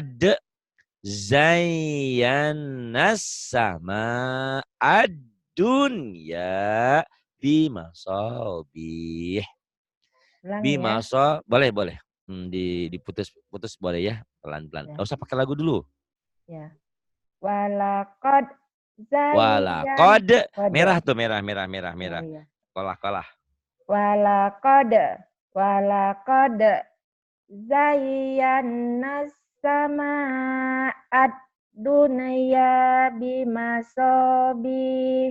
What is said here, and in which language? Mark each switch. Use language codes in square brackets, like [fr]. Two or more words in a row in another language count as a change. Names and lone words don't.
[ar] Walaqad Zayyannas sama ad-dunya bimasabih. [id] Ulangi ya. Bimasa, boleh. Diputus boleh ya, pelan-pelan. Ya. Gak usah pakai lagu dulu. [ar] Ya. Walaqad zayyan. Walaqad, [id] Kode. merah tuh, merah. Oh iya. Kolah. [ar] Walaqad zayyannas sama'ad dunya bimasabih.